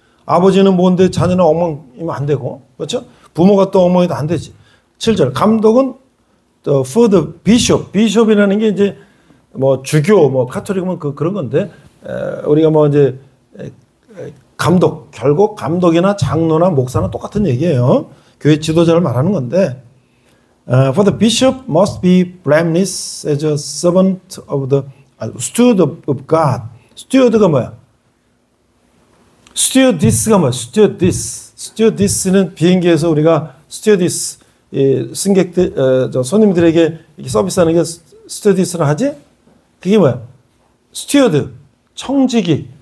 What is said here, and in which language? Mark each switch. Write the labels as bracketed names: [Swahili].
[Korean] 아버지는 뭔데 자녀는 엉망이면 안 되고, 그렇죠? 부모가 또 엉망이도 안 되지. 7절 감독은 [English] for the bishop, [Korean] bishop이라는 게 이제 뭐 주교, 뭐 카톨릭은 그런 건데 우리가 뭐 이제 감독, 결국 감독이나 장로나 목사나 똑같은 얘기예요. 교회 지도자를 말하는 건데 [English] for the bishop must be blameless as a servant of the steward of God. [Korean] steward가 뭐야? stewardess가 뭐야? stewardess는 비행기에서 우리가 stewardess 승객들 손님들에게 이렇게 서비스하는 게 stewardess를 하지? 그게 뭐야? steward 청지기.